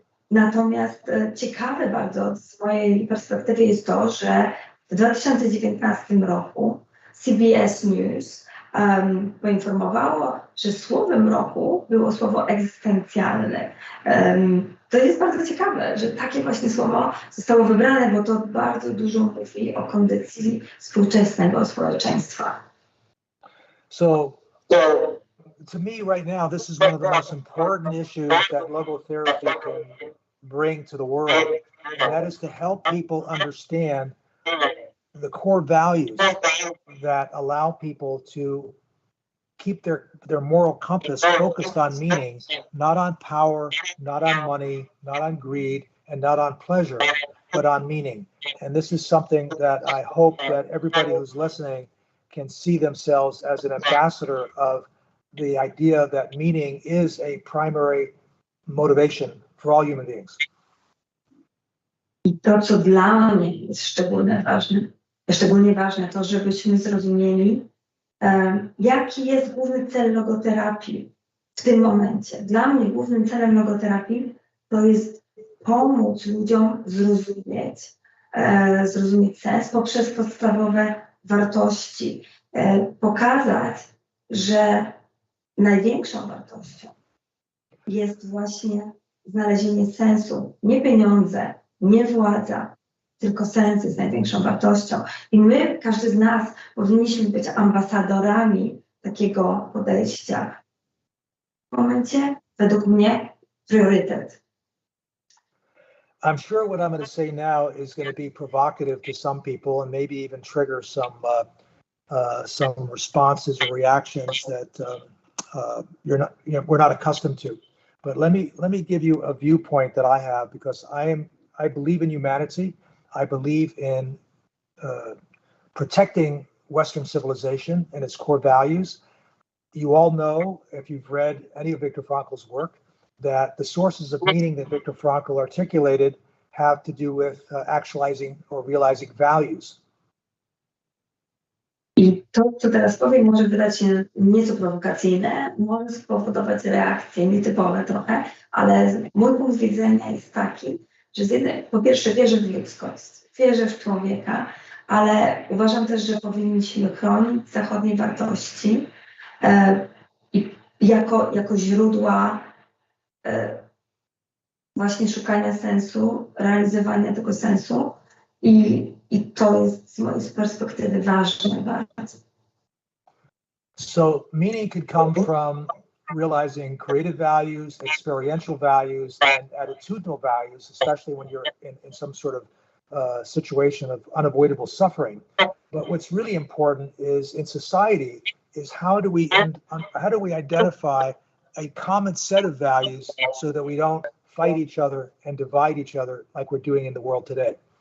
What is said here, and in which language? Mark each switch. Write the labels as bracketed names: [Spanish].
[Polish] Natomiast ciekawe bardzo z mojej perspektywy jest to, że w 2019 roku CBS News poinformowało, że słowem roku było słowo egzystencjalne. To jest bardzo ciekawe, że takie właśnie słowo zostało wybrane, bo to bardzo dużo mówi o kondycji współczesnego społeczeństwa. [English] So to me right now, this is one of the most important issues that logotherapy can bring to the world, and that is to help people understand the core values that allow people to keep their moral compass focused on meaning, not on power, not on money, not on greed, and not on pleasure, but on meaning. And this is something that I hope that everybody who's listening can see themselves as an ambassador of the idea that meaning is a primary motivation for all human beings. [Polish] I to, co dla mnie jest szczególnie ważne, to żebyśmy zrozumieli, jaki jest główny cel logoterapii w tym momencie. Dla mnie głównym celem logoterapii to jest pomóc ludziom zrozumieć sens poprzez podstawowe wartości. Pokazać, że największą wartością jest właśnie znalezienie sensu. Nie pieniądze, nie władza, tylko sens jest największą wartością. I my, każdy z nas, powinniśmy być ambasadorami takiego podejścia. W momencie, według mnie, priorytet. [English] I'm sure what I'm going to say now is going to be provocative to some people and maybe even trigger some responses or reactions that we're not accustomed to. But let me give you a viewpoint that I have, because I believe in humanity. I believe in protecting Western civilization and its core values. You all know, if you've read any of Viktor Frankl's work, that the sources of meaning that Viktor Frankl articulated have to do with actualizing or realizing values. [Polish] I to, co teraz powiem, może wydać się nieco prowokacyjne, może spowodować reakcje nietypowe trochę, ale mój punkt widzenia jest taki, że po pierwsze wierzę w ludzkość, wierzę w człowieka, ale uważam też, że powinniśmy chronić zachodnie wartości i jako źródła właśnie szukania sensu, realizowania tego sensu i to jest z mojej perspektywy ważne bardzo. [English] So meaning could come from realizing creative values, experiential values, and attitudinal values, especially when you're in some sort of situation of unavoidable suffering. But what's really important is in society is how do we identify a common set of values so that we don't fight each other and divide each other like we're doing in the world today.